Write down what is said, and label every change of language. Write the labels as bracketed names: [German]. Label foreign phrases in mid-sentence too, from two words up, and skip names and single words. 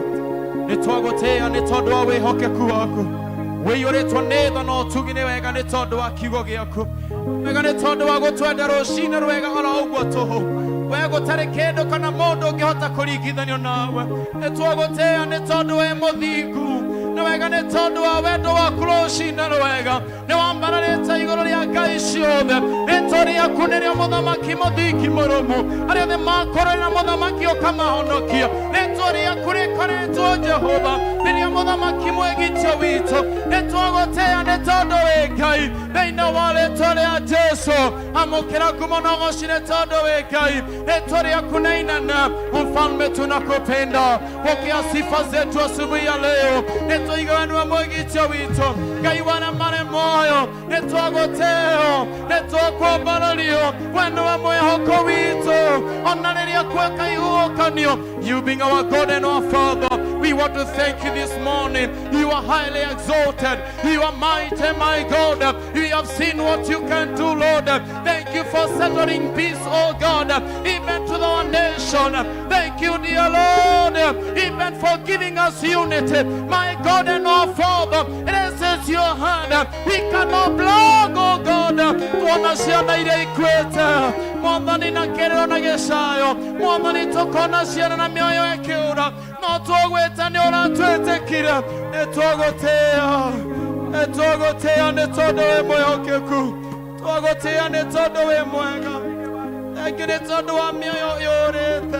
[Kikuyu] Nĩtwagũtĩĩa nĩ tondũ wa wĩhokeku waku wĩiyũrĩtwo nĩ tha no tugi nĩ wega nĩ tondũ wa kiugo gĩaku wega nĩ tondũ wa gũtwenda rũcinĩ rwega oro ũguo tũhũ we gũtarĩ kĩndũ kana mũndũ ũngĩhota kũringithanio nawe nĩtwagũtĩĩa nĩ tondũ we mũthingu nĩ wega nĩ tondũ wa wendo waku rũcinĩ rwega nĩ wambararĩte igũrũ rĩa ngai ciothe rĩtwa rĩaku nĩrĩo mũthamaki mũthingi mũrũmu arĩa othe makũrũĩra mũthamaki ũkamahonokia rĩtwa rĩaku rĩkoretwo Jehova nĩrĩo mũthamaki mwĩgitio witũ nĩtwagũtĩĩa nĩ tondũ wĩ Ngai thĩinĩ wa rĩtwa rĩa Jesũ amũkĩra ngumo na ũgooci nĩ tondũ wĩ Ngai rĩtwa rĩaku nĩ inene [Swahili] mfalme tunakupenda pokea sifa zetu asubuhi ya leo [Kikuyu] nĩtũigawe nĩwe mwĩgitio witũ Ngai wana marĩ moyo nĩtwagũtĩĩa nĩtwakwambarario we nĩwe mwĩhoko witũ ona rĩrĩa kweka ihuhũkanio [English] you being our God and our Father we want to thank you this morning you are highly exalted you are mighty my God we have seen what you can do Lord thank you for settling peace oh God even to our nation thank you dear Lord even for giving us unity my God and our Father it is your hand we cannot block oh God [Kikuyu] tuona ciana iria ikuĩte Mwathani na kĩrĩro na gĩcayo Mwathani tũkona ciana na mĩoyo ĩkĩũra no twagwĩta nĩ ũratwĩtĩkire nĩtwagũtĩĩa nĩ tondũ wĩ mwĩhokeku twagũtĩĩa nĩ tondũ wĩ mwega thengi nĩ tondũ wa mĩoyo yũrĩte